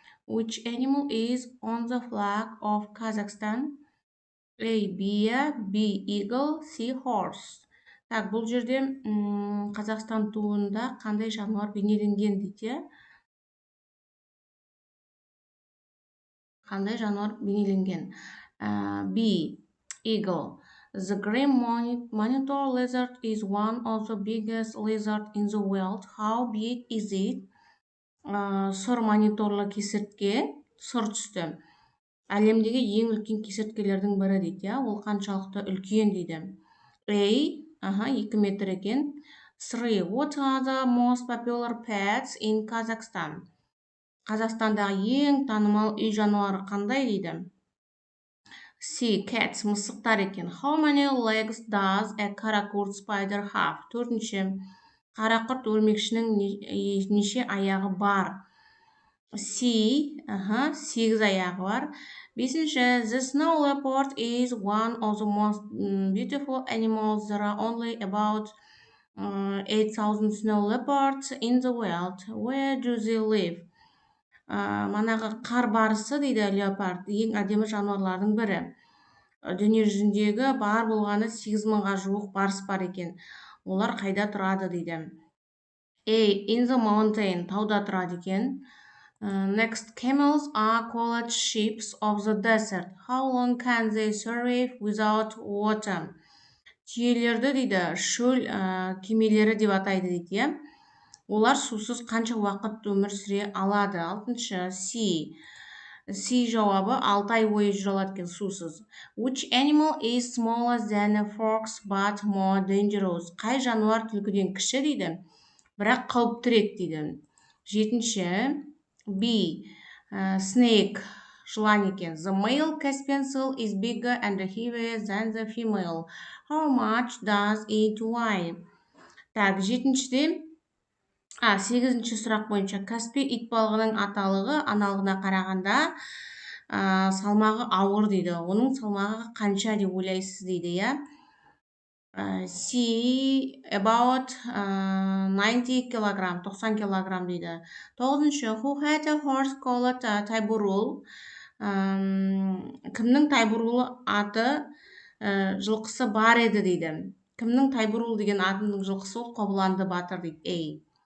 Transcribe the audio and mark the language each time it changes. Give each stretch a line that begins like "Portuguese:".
English: Which animal is on the flag of Kazakhstan? A. Бия, B. Eagle, C. Horse.
Kazakh: Так, бұл жерде Қазақстан туында қандай жануар бейнеленген дейді. Қандай жануар бейнеленген? B. Eagle.
English: The green monitor lizard is one of the biggest lizards in the world. How big is it?
Kazakh: Сұр мониторлы кесіртке, сұр түсті. Әлемдегі ең үлкен кесірткелердің бірі дейді, ол қаншалықты үлкен дейді. A, 2 метр екен. 3.
English: What are the most popular pets in Kazakhstan?
Kazakh: Қазақстандағы ең танымал үй жануары қандай дейді. C. Cats, мысықтар екен.
English: How many legs does a karakurt spider have? 4.
Kazakh: Қарақұрт өрмекшінің неше аяғы бар? C. 8 аяғы бар. 5.
English: The snow leopard is one of the most beautiful animals. There are only about 8,000 snow leopards in the world. Where do they live?
Kazakh: Манағы қар барысы дейді, леопард, ең әдемі жануарлардың бірі. Дүние жүзіндегі бар болғаны 8,000-ға жуық барыс бар екен. Олар қайда тұрады дейді. A.
English: In the mountain,
Kazakh: тауда тұрады екен.
English: Next, camels are called sheep of the desert. How long can they survive without water?
Kazakh: Түйелерді дейді, шөл кемелері деп атайды дейді. Олар сусыз қанша уақыт өмір сүре алады? 6. C жауабы 6 ай бойы жүре алады екен сусыз.
English: Which animal is smaller than a fox but more dangerous?
Kazakh: Қай жануар түлкіден кіші дейді, бірақ қауіптірек дейді. 7. B. Snake, жылан екен.
English: The male Caspian seal is bigger and heavier than the female. How much does it weigh?
Kazakh: Так, 7-де 8-ші сұрақ бойынша Каспий итбалығының аталығы аналығына қарағанда салмағы ауыр дейді. Оның салмағы қанша деп ойлайсыз дейді, я? C. About 90 килограмм, 90 килограмм дейді. 9.
English: Who had a horse called Тайбурул?
Kazakh: Кімнің Тайбурулы аты жылқысы бар еді дейді. Кімнің Тайбурул деген атының жылқысы ол Қобыланды батыр дейді.